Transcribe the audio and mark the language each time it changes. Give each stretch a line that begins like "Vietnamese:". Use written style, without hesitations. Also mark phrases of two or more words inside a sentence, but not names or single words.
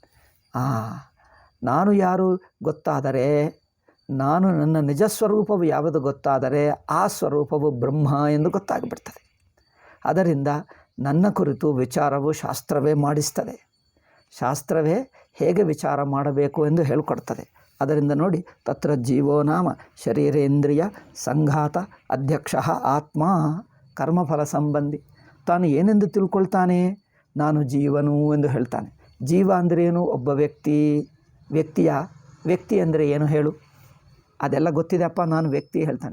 Kannada: ನಾನು ಯಾರು ಗೊತ್ತಾದರೆ, ನಾನು ನನ್ನ ನಿಜ ಸ್ವರೂಪವು ಯಾವುದು ಗೊತ್ತಾದರೆ ಆ ಸ್ವರೂಪವು ಬ್ರಹ್ಮ ಎಂದು ಗೊತ್ತಾಗಿಬಿಡ್ತದೆ. ಅದರಿಂದ ನನ್ನ ಕುರಿತು ವಿಚಾರವು ಶಾಸ್ತ್ರವೇ ಮಾಡಿಸ್ತದೆ. ಶಾಸ್ತ್ರವೇ ಹೇಗೆ ವಿಚಾರ ಮಾಡಬೇಕು ಎಂದು ಹೇಳಿಕೊಡ್ತದೆ. ಅದರಿಂದ ನೋಡಿ,
Sanskrit: ತತ್ರ ಜೀವೋ ನಾಮ ಶರೀರೇಂದ್ರಿಯ ಸಂಘಾತ ಅಧ್ಯಕ್ಷ ಆತ್ಮ ಕರ್ಮಫಲ ಸಂಬಂಧಿ.
Kannada: ತಾನು ಏನೆಂದು ತಿಳ್ಕೊಳ್ತಾನೆ, ನಾನು ಜೀವನು ಎಂದು ಹೇಳ್ತಾನೆ. ಜೀವ ಅಂದರೆ ಏನು? ಒಬ್ಬ ವ್ಯಕ್ತಿ ಅಂದರೆ ಏನು ಹೇಳು? ಅದೆಲ್ಲ ಗೊತ್ತಿದೆಯಪ್ಪ, ನಾನು ವ್ಯಕ್ತಿ ಹೇಳ್ತಾನೆ.